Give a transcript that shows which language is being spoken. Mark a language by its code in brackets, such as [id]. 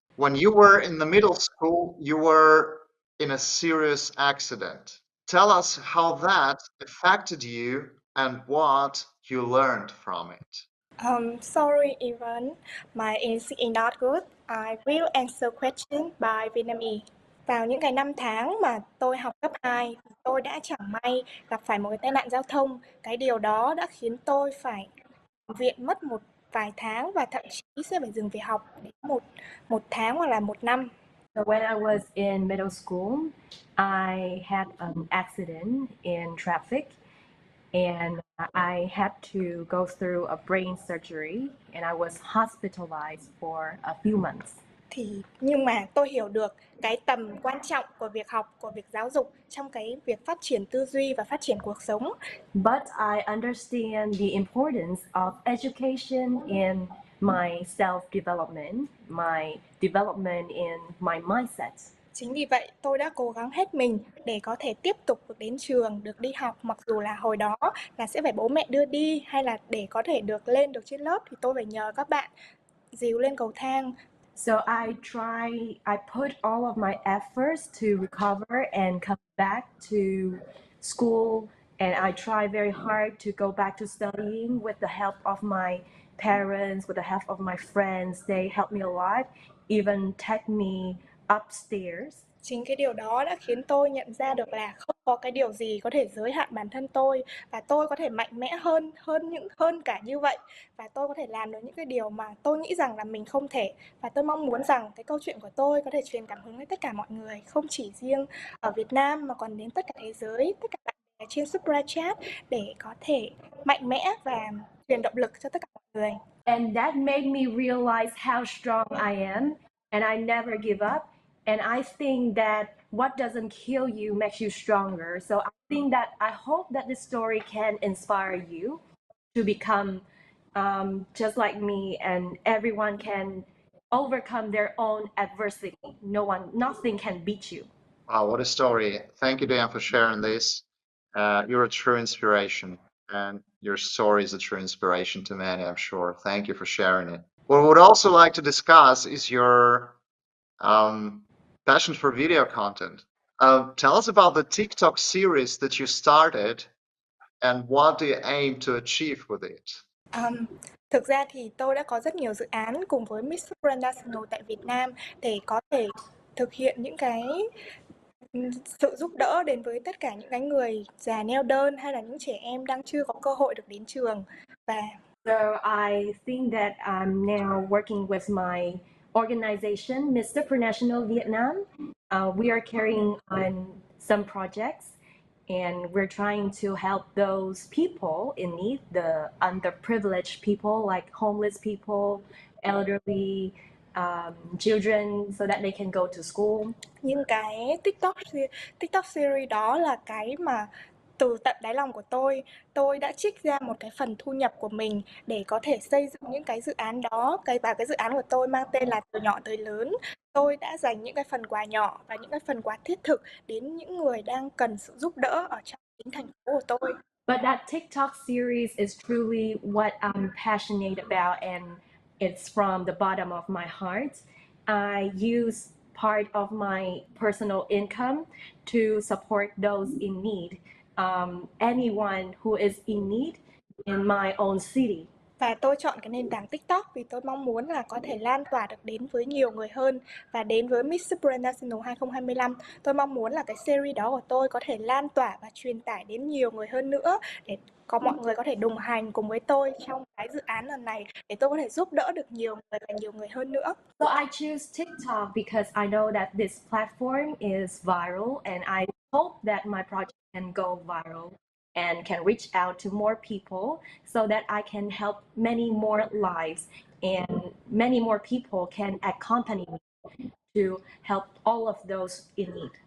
[en] When you were in the middle school, you were in a serious accident. Tell us how that affected you and what you learned from it. Sorry, Ivan. My English is not good. I will answer question by Vietnamese. [vi] Vào những ngày năm tháng mà tôi học cấp 2, tôi đã chẳng may gặp phải một cái tai nạn giao thông. Cái điều đó đã khiến tôi phải nằm viện mất một vài tháng và thậm chí sẽ phải dừng việc học đến một tháng hoặc là một năm. [en] So when I was in middle school, I had an accident in traffic and I had to go through a brain surgery and I was hospitalized for a few months. [vi] Nhưng mà tôi hiểu được cái tầm quan trọng của việc học, của việc giáo dục trong cái việc phát triển tư duy và phát triển cuộc sống. [en] But I understand the importance of education in my self-development, my development in my mindset. [vi] Chính vì vậy, tôi đã cố gắng hết mình để có thể tiếp tục được đến trường, được đi học, mặc dù là hồi đó là sẽ phải bố mẹ đưa đi, hay là để có thể được lên được trên lớp thì tôi phải nhờ các bạn dìu lên cầu thang. [en] So I put all of my efforts to recover and come back to school, and I try very hard to go back to studying with the help of my parents, with the help of my friends. They helped me a lot, even take me upstairs. [vi] Chính cái điều đó đã khiến tôi nhận ra được là không có cái điều gì có thể giới hạn bản thân tôi, và tôi có thể mạnh mẽ hơn cả như vậy, và tôi có thể làm được những cái điều mà tôi nghĩ rằng là mình không thể. Và tôi mong muốn rằng cái câu chuyện của tôi có thể truyền cảm hứng đến tất cả mọi người, không chỉ riêng ở Việt Nam mà còn đến tất cả thế giới, tất cả bạn bè trên Supra chat, để có thể mạnh mẽ và truyền động lực cho tất cả mọi người. [en] And that made me realize how strong I am, and I never give up. And I think that what doesn't kill you makes you stronger. So I hope that this story can inspire you to become just like me, and everyone can overcome their own adversity. Nothing can beat you. Wow, what a story. Thank you, Dan, for sharing this. You're a true inspiration, and your story is a true inspiration to many, I'm sure. Thank you for sharing it. What we would also like to discuss is your passion for video content. Tell us about the TikTok series that you started and what do you aim to achieve with it? [vi] Thực ra thì tôi đã có rất nhiều dự án cùng với Miss Supranational tại Việt Nam để có thể thực hiện những cái sự giúp đỡ đến với tất cả những cái người già neo đơn hay là những trẻ em đang chưa có cơ hội được đến trường. Và [en] So I think that I'm now working with my organization, Miss Supranational Vietnam. We are carrying on some projects, and we're trying to help those people in need, the underprivileged people like homeless people, elderly, children, so that they can go to school. [vi] nhưng cái TikTok series đó là cái mà từ tận đáy lòng của tôi đã trích ra một cái phần thu nhập của mình để có thể xây dựng những cái dự án đó. Cái dự án của tôi mang tên là Từ nhỏ tới lớn. Tôi đã dành những cái phần quà nhỏ và những cái phần quà thiết thực đến những người đang cần sự giúp đỡ ở trong chính thành phố của tôi. [en] But that TikTok series is truly what I'm passionate about, and it's from the bottom of my heart. I use part of my personal income to support those in need, anyone who is in need in my own city. [vi] Và tôi chọn cái nền tảng TikTok vì tôi mong muốn là có thể lan tỏa được đến với nhiều người hơn. Và đến với Miss Supranational 2025, tôi mong muốn là cái series đó của tôi có thể lan tỏa và truyền tải đến nhiều người hơn nữa, để có mọi người có thể đồng hành cùng với tôi trong cái dự án lần này, để tôi có thể giúp đỡ được nhiều người và nhiều người hơn nữa. [en] So I choose TikTok because I know that this platform is viral, and I hope that my project can go viral and can reach out to more people so that I can help many more lives, and many more people can accompany me to help all of those in need.